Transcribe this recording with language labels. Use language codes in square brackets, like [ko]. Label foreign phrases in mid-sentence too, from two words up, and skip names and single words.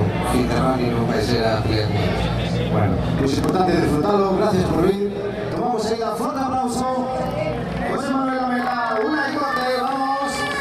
[gl] fin de rally non vai ser a pelear moito. [es] Bueno, pues importante disfrutarlo, gracias por venir. Tomamos ahí un fuerte aplauso. José Manuel Lamela, una y corte, vamos.